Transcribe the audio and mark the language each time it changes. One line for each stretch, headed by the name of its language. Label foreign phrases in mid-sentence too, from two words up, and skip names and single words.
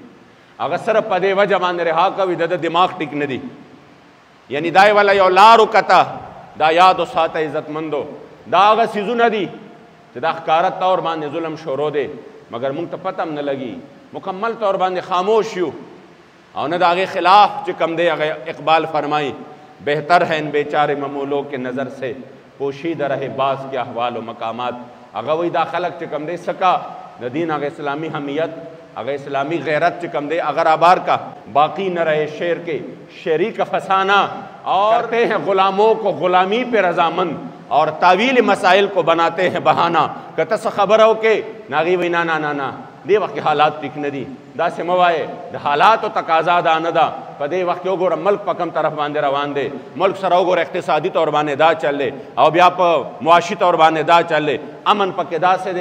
Pashto: هغه صرف په دې وجه باندې رها کوي د دماغ ټیک نه دي. یعنی دا والا یو لار وکته دا یاد وساته عزتمندو دا هغه څیزونه دي چې دا ښکاره طور باندې ظلم شروع دی مګر موږ ته پته هم نه لګي، مکمل طور باندې خاموش یو او نه د هغې خلاف چې کوم دی هغه اقبال فرمائی
Urdu: بہتر ہے ان بیچارے ممولوں کے نظر سے پوشیدہ رہے بعض کے احوال و مقامات.
Pashto: هغه وایي دا خلک چې کوم دی سکا د دین هغه اسلامی حمیت هغه اسلامی غیرت چې کوم دی
Urdu: اگر آبار کا باقی نہ رہے شعر کے شعری کا فسانہ اور کرتے ہیں غلاموں کو غلامی پہ رضامند اور تعویل مسائل کو بناتے ہیں بہانہ.
Pashto: که ته څه خبره وکړې نو هغې وایي نه نه نه نه دې وخت کې حالات ټیک نه دي، داسې مه وایې، د حالاتو تقاضا دا نه ده. په دې وخت کې وګوره ملک په کوم طرف باندې روان دی، ملک سره وګوره اقتصادي طور باندې دا چل دی او بیا په معاشي طور باندې دا چل دی، امن پکې داسې دی.